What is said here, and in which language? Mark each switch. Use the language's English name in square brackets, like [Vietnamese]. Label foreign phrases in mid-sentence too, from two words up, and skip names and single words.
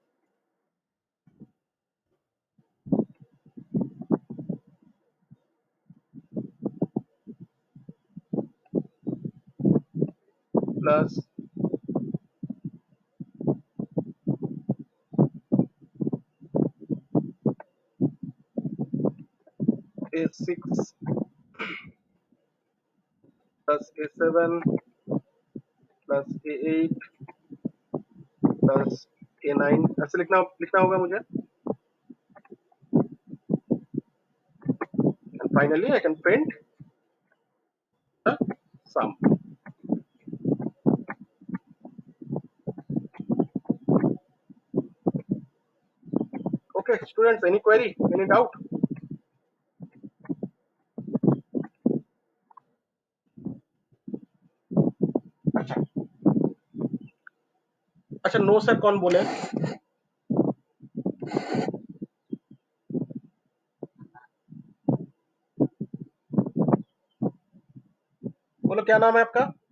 [English] plus A6 plus A7 plus A8 plus A9, [Hindi] ऐसे लिखना लिखना होगा मुझे। [English] And finally I can print the sum। Okay, students, any query, any doubt? [Hindi] अच्छा अच्छा, [English] no sir [Hindi] कौन बोले? बोलो क्या नाम है आपका?